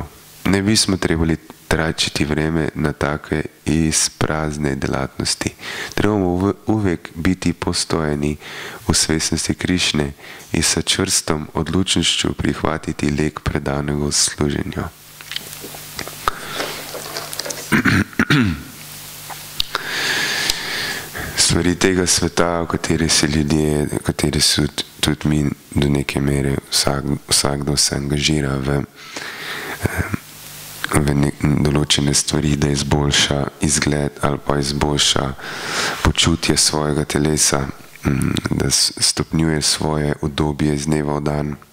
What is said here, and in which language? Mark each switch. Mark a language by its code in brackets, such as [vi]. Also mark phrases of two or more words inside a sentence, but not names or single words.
[sr] Ne bismo trebali tračiti vreme na takve isprazne delatnosti. Trebamo uvek biti postojani u svjesnosti Krišne i sa čvrstom odlučnošću prihvatiti lek predanog služenju. [sl] Stvari tega sveta, v kateri se ljudje, v kateri se tudi mi do neke mere vsakdo se angažira v določene stvari, da izboljša izgled ali pa izboljša počutje svojega telesa, da stopnjuje svoje udobje iz dneva v dan.